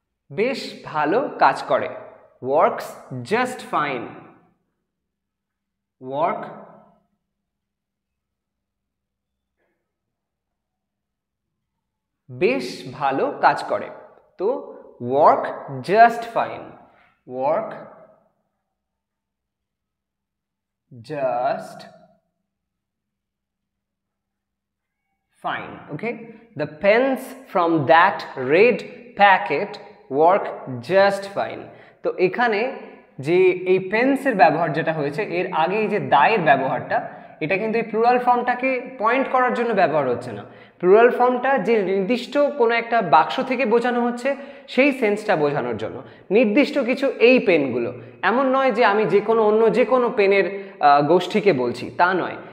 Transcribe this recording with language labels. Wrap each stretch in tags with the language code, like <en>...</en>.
<bn>বেশ ভালো কাজ করে,</bn> <en>works just fine,</en> <bn>ওয়ার্ক বেশ ভালো কাজ করে।</bn> <en>তো work just fine, work just fine. Okay, the pens from that red packet work just fine.</en> <bn>তো এখানে যে এই পেন্সের ব্যবহার যেটা হয়েছে, এর আগে এই যে দায়ের ব্যবহারটা, এটা কিন্তু এই প্লুরাল ফর্মটাকে পয়েন্ট করার জন্য ব্যবহার হচ্ছে না। প্লুরাল ফর্মটা যে নির্দিষ্ট কোনো একটা বাক্স থেকে বোঝানো হচ্ছে সেই সেন্সটা বোঝানোর জন্য, নির্দিষ্ট কিছু এই পেনগুলো, এমন নয় যে আমি যে কোনো অন্য যে কোনো পেনের গোষ্ঠীকে বলছি, তা নয়।</bn>